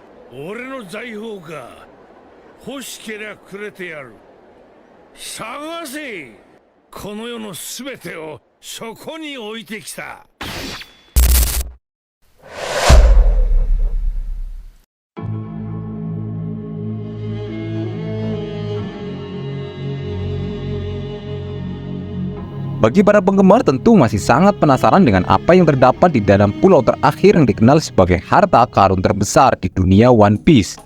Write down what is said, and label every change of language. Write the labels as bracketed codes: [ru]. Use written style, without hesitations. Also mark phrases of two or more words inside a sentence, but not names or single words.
[ja] 俺の財宝か。欲しけりゃくれてやる。探せ。この世のすべてをそこに置いてきた。 [id] Bagi para penggemar tentu masih sangat penasaran dengan apa yang terdapat di dalam pulau terakhir yang dikenal sebagai harta karun terbesar di dunia One Piece.